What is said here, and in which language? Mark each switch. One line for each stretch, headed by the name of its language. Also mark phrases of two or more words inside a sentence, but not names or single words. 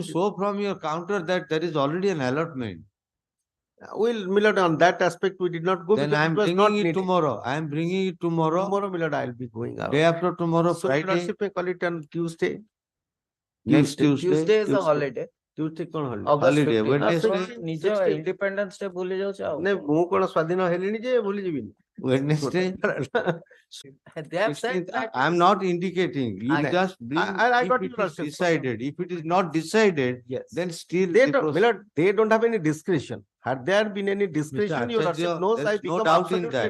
English: you show from your counter that there is already an allotment. We'll, Milord, on that aspect, we did not go Then because I am it was not bringing it needed. tomorrow. I am bringing it tomorrow. Tomorrow, Milord, I'll be going out. Day after tomorrow, So, your Friday. lordship may call it on Tuesday. Next Tuesday. Tuesday is a holiday.
Odia: Tuesday କଣ holiday?
English: August Holiday, 15. Wednesday.
Odia: ନିଜ
English: Independence Day
Odia: ଭୁଲି ଯାଉଛି ଆଉ ନାଇଁ ମୁଁ କଣ ସ୍ୱାଧୀନ ହେଲିଣି ଯେ ଭୁଲି ଯିବିନି।
English: Wednesday. they have said 16th, that I am not indicating. You Okay. just bring I got if your it is lordship. decided. If it is not decided, Yes. then still They the don't, process- Milord, they don't have any discretion. Had there been any discretion, your Acharya, lordship knows there I is no become doubt in absolutely that.